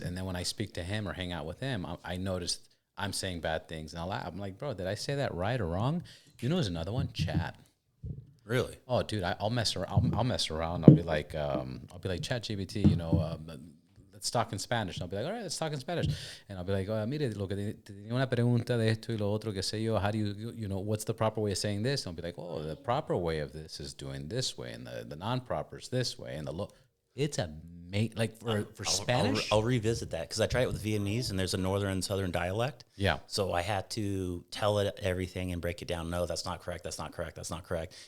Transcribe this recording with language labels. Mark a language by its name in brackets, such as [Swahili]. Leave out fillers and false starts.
[English] And then when I speak to him or hang out with him, I noticed I'm saying bad things. And I'm like, bro, did I say that right or wrong? There's another one, chat. Really? Oh, dude, I'll mess around. I'll mess around. I'll be like, ChatGPT, let's talk in Spanish. And I'll be like, all right, let's talk in Spanish. [Spanish] And I'll be like, mire, lo que tenía una pregunta de esto y lo otro, que sé yo. [English] How do what's the proper way of saying this? And I'll be like, oh, the proper way of this is doing this way, and the non-proper is this way, and it's like for Spanish. I'll revisit that because I tried it with Vietnamese, and there's a northern and southern dialect. Yeah. So I had to tell it everything and break it down. No, that's not correct. That's not correct. That's not correct.